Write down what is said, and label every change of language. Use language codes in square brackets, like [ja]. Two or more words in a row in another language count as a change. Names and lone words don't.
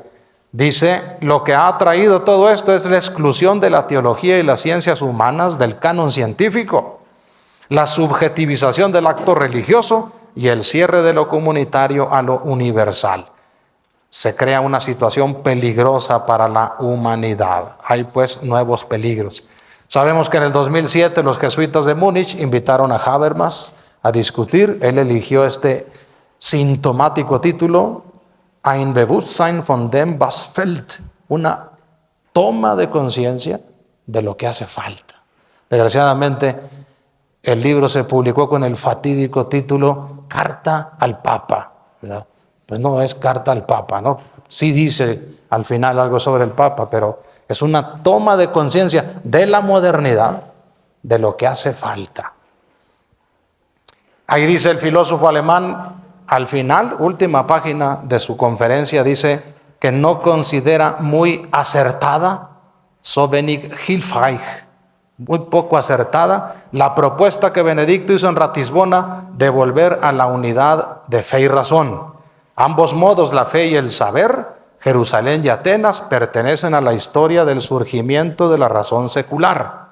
[es] Dice: lo que ha traído todo esto es la exclusión de la teología y las ciencias humanas del canon científico, la subjetivización del acto religioso y el cierre de lo comunitario a lo universal. Se crea una situación peligrosa para la humanidad. Hay pues nuevos peligros. Sabemos que en el 2007 los jesuitas de Múnich invitaron a Habermas a discutir. Él eligió este sintomático título: [de] Ein Bewusstsein von dem, was fehlt. [es] Una toma de conciencia de lo que hace falta. Desgraciadamente, el libro se publicó con el fatídico título Carta al Papa, ¿verdad? Pues no es carta al Papa, ¿no? Sí dice al final algo sobre el Papa, pero es una toma de conciencia de la modernidad, de lo que hace falta. Ahí dice el filósofo alemán, al final, última página de su conferencia, dice que no considera muy acertada, [de] so wenig hilfreich, [es] muy poco acertada, la propuesta que Benedicto hizo en Ratisbona de volver a la unidad de fe y razón. Ambos modos, la fe y el saber, Jerusalén y Atenas, pertenecen a la historia del surgimiento de la razón secular.